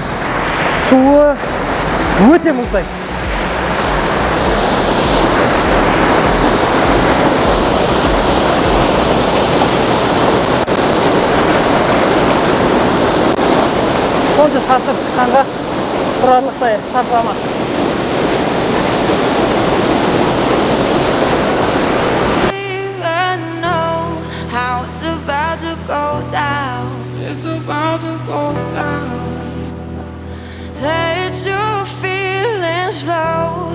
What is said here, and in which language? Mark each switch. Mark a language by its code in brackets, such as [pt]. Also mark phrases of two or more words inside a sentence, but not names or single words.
[kk] Суы өте мұздай. Сонша сарсып шыққанға тұрарлықтай сарқырама. [en] It's about to go down. Let your feelings flow.